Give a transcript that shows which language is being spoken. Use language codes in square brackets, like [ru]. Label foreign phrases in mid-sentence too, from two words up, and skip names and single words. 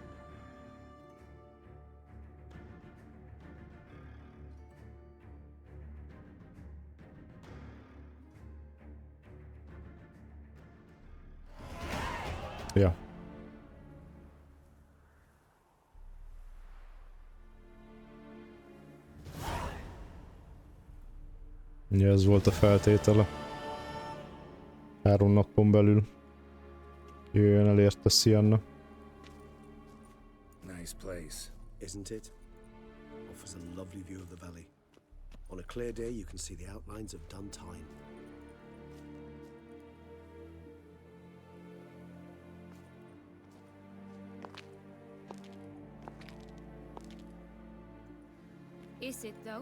[hu] Ja. Ugye ez volt a feltétele. 3 napon belül jöjjön el érte Sienna. [en] Nice place. Isn't it? Offers a lovely view of the valley. On a clear day you can see the outlines of Dun Tyne. Is it, though?